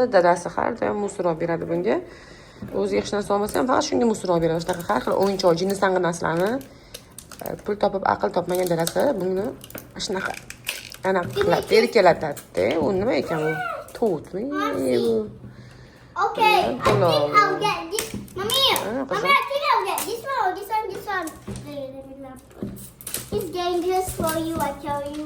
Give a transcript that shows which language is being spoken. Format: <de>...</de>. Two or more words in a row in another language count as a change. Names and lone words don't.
<uz>Dadasi har doim musor olib beradi bunga. O'zi hech narsa olmasa ham faqat shunga musor olib beradi. Shunaqa har xil o'yinchoq, jinnislangan narsalarni pul topib aql topmagan dadasi buni shunaqa ana qilib erkalatadi. U nima ekan u? To'tmi?</uz> <en>Okay, I think I'll get this. Mommy, I think I'll get this one or this one. It's dangerous for you, I tell you.</en>